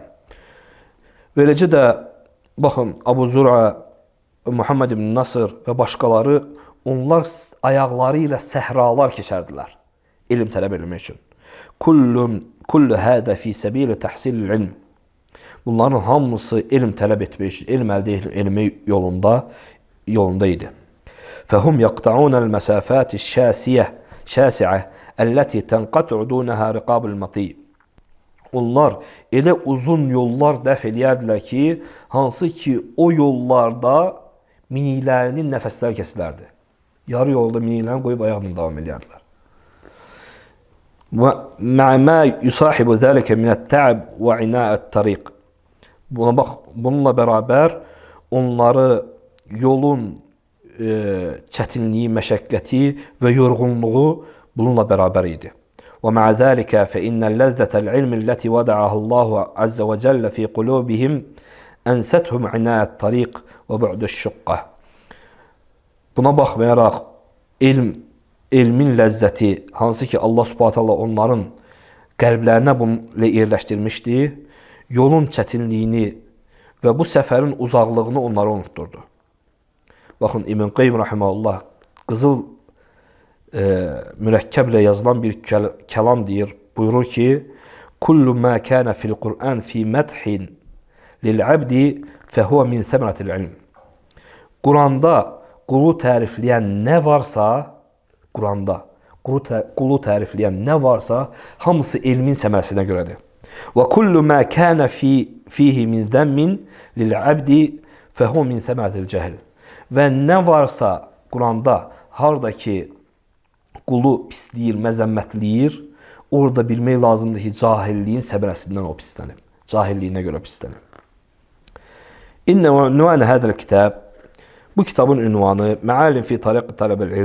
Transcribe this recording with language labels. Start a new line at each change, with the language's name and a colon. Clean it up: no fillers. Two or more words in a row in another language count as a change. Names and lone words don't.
Azerbaijani: Beləcə də, baxın, Əbu Zur'a, Muhammed ibn Nasr və başqaları, onlar ayaqları ilə səhralar keçərdilər, elm tələb etmək üçün.
Arabic: كل هذا في سبيل تحصيل العلم.
Azerbaijani: Bunların hamısı elm tələb etmək üçün, elm əldə etmək yolunda idi.
Arabic: فهم يقطعون المسافات الشاسعة التي تنقطع دونها رقاب المطي.
Azerbaijani: Onlar elə uzun yollar dəf eləyərdilər ki, hansı ki o yollarda miniklərinin nəfəsləri kəsilərdi. Yarı yolda miniklərini qoyub ayaqla davam eləyərdilər.
Arabic: ومع ما يصاحب ذلك من التعب وعناء الطريق.
Azerbaijani: Bununla bərabər onları yolun çətinliyi, məşəqqəti və yorğunluğu bununla bərabər idi.
Arabic: ومع ذلك فإن لذة العلم التي وضعها الله عز وجل في قلوبهم أنستهم عناء الطريق وبعد الشقة.
Azerbaijani: Buna baxmayaraq elmin ləzzəti, hansı ki Allah
Arabic: سبحانه تعالى
Azerbaijani: onların qəlblərinə bunu yerləşdirmişdi, yolun çətinliyini və bu səfərin uzaqlığını onlara unutturdu. Baxın, İbn Qayyim rahimehullah qızıl mürəkkəblə yazılan bir kəlam deyir. Buyurur ki:
Arabic: "كل ما كان في القرآن في مدح للعبد فهو من ثمرة العلم."
Azerbaijani: Quranda qulu tərifləyən nə varsa, hamısı elmin səmərəsinə görədir.
Arabic: "وكل ما كان فيه من ذم للعبد فهو من ثمرة الجهل."
Azerbaijani: Və nə varsa Quranda hardakı qulu pisləyir, məzəmmətləyir, orada bilmək lazımdır ki, cahilliyin səmərəsindən o pislənib. Cahilliyinə görə pislənib.
Arabic: إن عنوان هذا الكتاب.
Azerbaijani: Bu kitabın ünvanı Məalim fi tariq tələbəl ilm.